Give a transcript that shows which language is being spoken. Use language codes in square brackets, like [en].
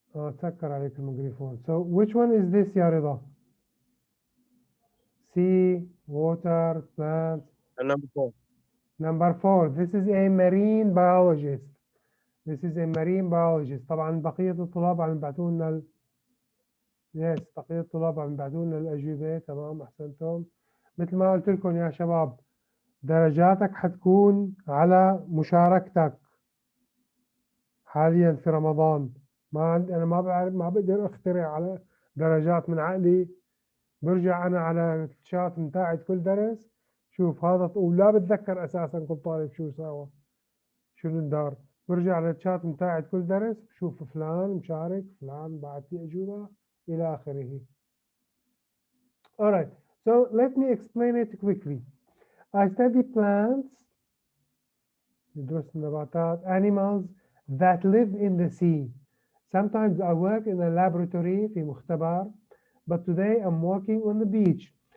[ar] سكر عليك الميكروفون. [en] So which one is this يا رضا? Sea, water, plants. Number four. Number 4, this is a marine biologist. This is a marine biologist. [ar] طبعا بقية الطلاب عم يبعثوا لنا بقية الطلاب عم يبعثوا لنا الأجوبة. تمام، أحسنتم. مثل ما قلت لكم يا شباب، درجاتك حتكون على مشاركتك حاليا في رمضان. ما عندي، أنا ما بعرف، ما بقدر أخترع على درجات من عقلي. برجع أنا على الشات متاعت كل درس، شوف هذا ولا بتذكر أساسا كل طالب شو ساوى، شو الدار. برجع على الشات متاعت كل درس، بشوف فلان مشارك، فلان بعد لي أجوبة إلى آخره. [en] Alright, so let me explain it quickly. I study plants, [ar] ندرس النباتات, [en] animals that live in the sea. Sometimes I work in a laboratory [ar] في مختبر, [en] but today I'm working on the beach.